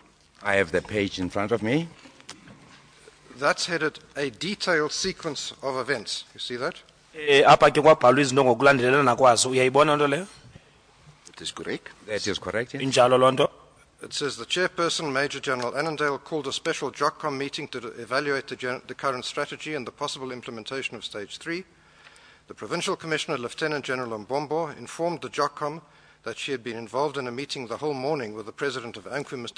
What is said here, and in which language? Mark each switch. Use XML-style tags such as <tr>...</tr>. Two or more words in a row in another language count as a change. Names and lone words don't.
<en>I have the page in front of me. That's headed a detailed sequence of events. You see that?</en> <xh>Apha ke kwabhalwa izinto ngokulandelelana kwazo. Uyayibona nto leyo?</xh> <en>It is correct. That is correct. Yes.</en> <xh>Injalo loo nto.</xh> <en>It says the chairperson, Major General Annandale, called a special JOCCOM meeting to evaluate the current strategy and the possible implementation of Stage 3. The Provincial Commissioner, Lieutenant General Mbombo, informed the JOCCOM that she had been involved in a meeting the whole morning with the President of Inquiry, Mr.</en>